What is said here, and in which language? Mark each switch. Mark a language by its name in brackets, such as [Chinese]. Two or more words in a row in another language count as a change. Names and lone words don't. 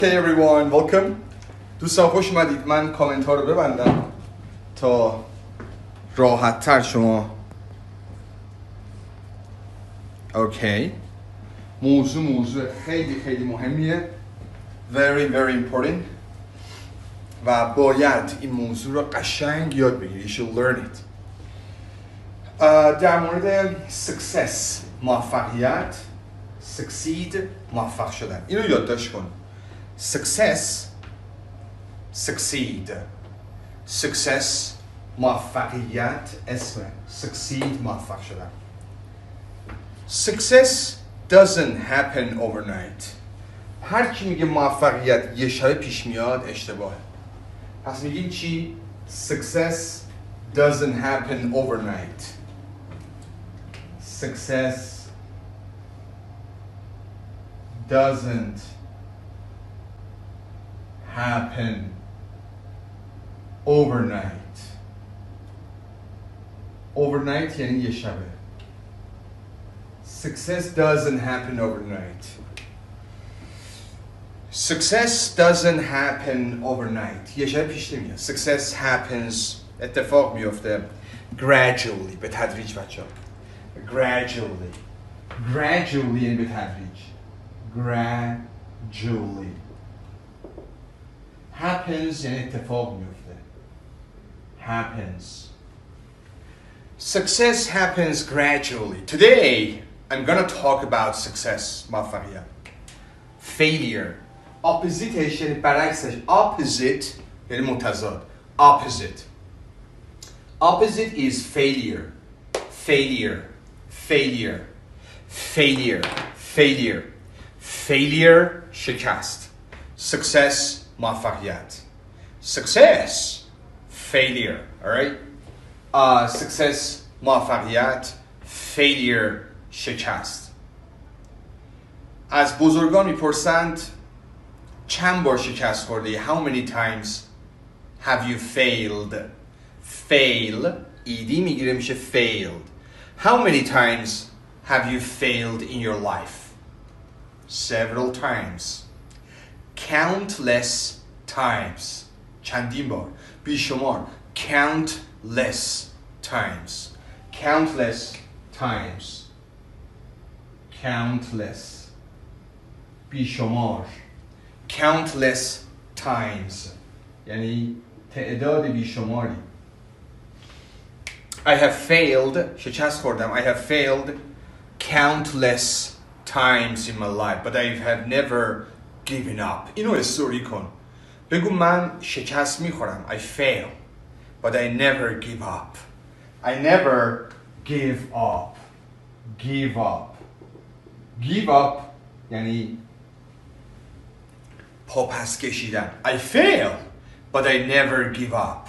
[English] Hey everyone, welcome. [Persian] دوستان خوش اومدید. من کامنت ها رو ببندم تا راحت تر شما. اوکی. موضوع خیلی مهمیه. [English] Very important. [Persian] و باید این موضوع رو قشنگ یاد بگیری. [English] You should learn it. [Persian] در مورد success، موفقیت، succeed، موفق شدن. اینو یادداشت کن. [English] Success، succeed. Success، [Persian] موفقیت، اسم. Succeed، موفق شدن. [English] Success doesn't happen overnight. [Persian] هر کی میگه موفقیت یه شب پیش میاد اشتباهه. پس میگیم چی؟ [English] Success doesn't happen overnight. Success doesn't happen overnight. [Persian] Overnight یعنی یه شبه. [English] Success doesn't happen overnight. Success doesn't happen overnight. [Persian] یه شب پیش نمیاد. [English] Success happens، [Persian] اتفاق میفته gradually، به تدریج بچه ها. Gradually یعنی به تدریج. Gradually. Happens یعنی اتفاق میفته. [English] Happens. Success happens gradually. Today, I'm going to talk about success. [Persian] موفقیت. Failure. Oppositeش یعنی برعکسش. Opposite یعنی متضاد. [English] Opposite. Opposite is failure. Failure شکست. Success موفقیت. Success failure. Alright? [Persian] Success موفقیت. Failure شکست. از بزرگان میپرسند چند بار شکست خورده؟ [English] How many times have you failed? Fail ED [Persian] میگیره میشه failed. [English] How many times have you failed in your life? Several times. Countless times. [Persian] چندین بار. بیشمار. [English] Countless times. [Persian] بیشمار. [English] Countless times. [Persian] یعنی تعداد بیشماری. [English] I have failed. [Persian] شکست خوردم. [English] I have failed countless times in my life, but I have never given up. [Persian] اینو استوری کن. بگو من شکست میخورم. [English] I fail, but I never give up. I never give up. Give up [Persian] یعنی پاپس کشیدن. [English] I fail, but I never give up.